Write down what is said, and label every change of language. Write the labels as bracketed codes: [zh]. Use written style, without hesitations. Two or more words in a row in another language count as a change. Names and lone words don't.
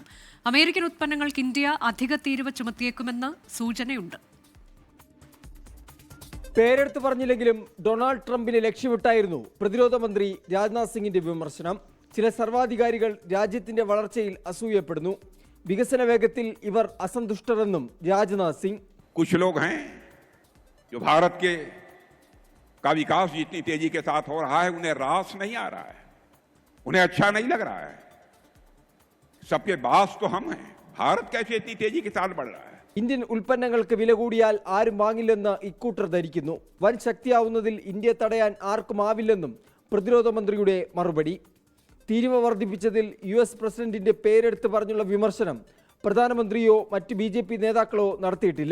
[ml] അമേരിക്കൻ ഉത്പന്നങ്ങൾക്ക് ഇന്ത്യ അധിക തീരുവ ചുമത്തിയേക്കുമെന്ന് സൂചനയുണ്ട്. പേരെടുത്ത് പറഞ്ഞില്ലെങ്കിലും ഡൊണാൾഡ് ട്രംപിനെ ലക്ഷ്യമിട്ടായിരുന്നു പ്രതിരോധ മന്ത്രി രാജ്നാഥ് സിംഗിന്റെ വിമർശനം. ചില സർവാധികാരികൾ രാജ്യത്തിന്റെ വളർച്ചയിൽ അസൂയപ്പെടുന്നു. വികസന വേഗത്തിൽ ഇവർ അസന്തുഷ്ടരെന്നും രാജ്നാഥ് സിംഗ്. [hi] कुछ लोग हैं जो भारत का विकास जितनी तेजी के साथ हो रहा है उन्हें रास नहीं आ रहा है, उन्हें अच्छा नहीं लग रहा है. सबके बास तो हम हैं. भारत कैसे इतनी तेजी के साथ बढ़ रहा है? [ml] ഇന്ത്യൻ ഉൽപ്പന്നങ്ങൾക്ക് വില കൂടിയാൽ ആരും വാങ്ങില്ലെന്ന് ഇക്കൂട്ടർ ധരിക്കുന്നു. വൻ ശക്തിയാവുന്നതിൽ ഇന്ത്യ തടയാൻ ആർക്കുമാവില്ലെന്നും പ്രതിരോധ മന്ത്രിയുടെ മറുപടി. തീരുവ വർദ്ധിപ്പിച്ചതിൽ US പ്രസിഡന്റിന്റെ പേരെടുത്ത് പറഞ്ഞുള്ള വിമർശനം പ്രധാനമന്ത്രിയോ മറ്റ് BJP നേതാക്കളോ നടത്തിയിട്ടില്ല.